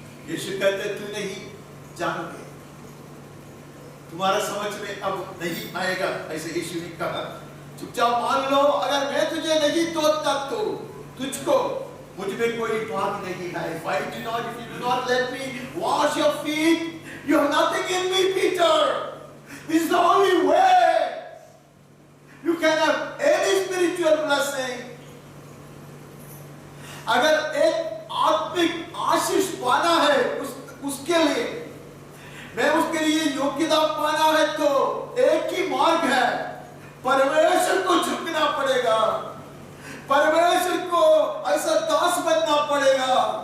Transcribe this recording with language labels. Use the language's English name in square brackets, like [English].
[Hindi] यीशु कहते तू नहीं जानोगे, तुम्हारा समझ में अब नहीं आएगा, ऐसे यीशु ने कहा। चुपचाप मान लो, अगर मैं तुझे नहीं तोड़ता तो तुझको मुझ में कोई भाग नहीं है। [English] If you do not let me wash your feet, you have nothing in me, Peter. This is the only way you can have any spiritual blessing. [Hindi] अगर एक आत्मिक आशीष पाना है उसके लिए, मैं उसके लिए योग्यता पाना है, तो एक ही मार्ग है, परमेश्वर को झुकना पड़ेगा, परमेश्वर को ऐसा दास बनना पड़ेगा।